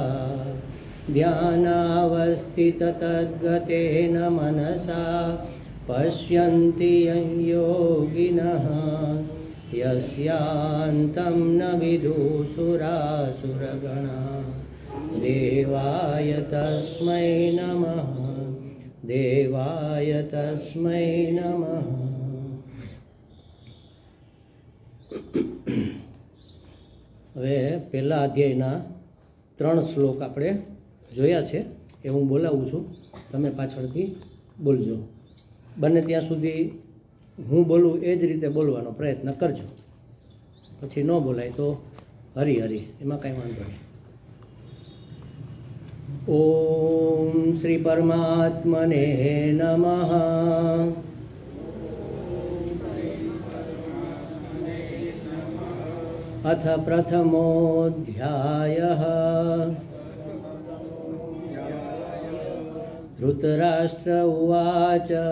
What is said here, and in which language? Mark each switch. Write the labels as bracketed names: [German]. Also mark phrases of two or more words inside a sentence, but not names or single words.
[Sanskrit] ध्यानावस्थिततद्गतेन मनसा पश्यन्ति यं योगिनः यस्यान्तं न विदुषुरासुरगणा। देवाय तस्मै नमः देवाय तस्मै नमः। [Gujarati] હવે પહેલા અધ્યાયના 3 શ્લોક આપણે જોયા છે એ હું બોલાવું છું, તમે પાછળથી બોલજો. બને ત્યાં સુધી હું બોલું એ જ રીતે બોલવાનો પ્રયત્ન કરજો. પછી ન બોલાય તો હરી હરી, એમાં કાંઈ વાંધો નહીં. [Sanskrit] ઓમ શ્રી પરમાત્મને નમઃ. अथ प्रथमोऽध्यायः धृतराष्ट्र उवाच